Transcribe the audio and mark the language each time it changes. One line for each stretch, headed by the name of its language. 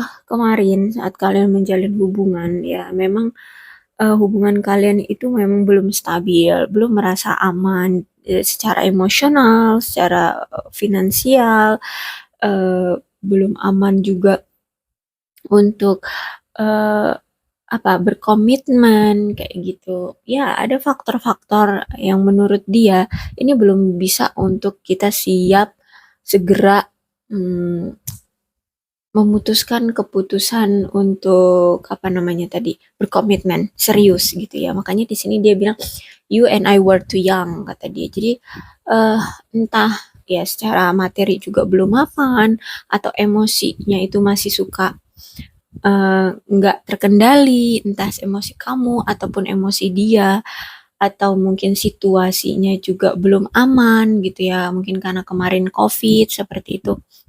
Indonesian: Kemarin saat kalian menjalin hubungan ya, memang hubungan kalian itu memang belum stabil, belum merasa aman secara emosional, secara finansial, belum aman juga untuk berkomitmen kayak gitu. Ya, ada faktor-faktor yang menurut dia ini belum bisa untuk kita siap segera memutuskan keputusan untuk berkomitmen serius gitu ya. Makanya di sini dia bilang
English: you and I were too young,
Indonesian: kata dia. Jadi entah ya secara materi juga belum mapan atau emosinya itu masih suka nggak terkendali, entah emosi kamu ataupun emosi dia, atau mungkin situasinya juga belum aman gitu ya, mungkin karena kemarin COVID seperti itu.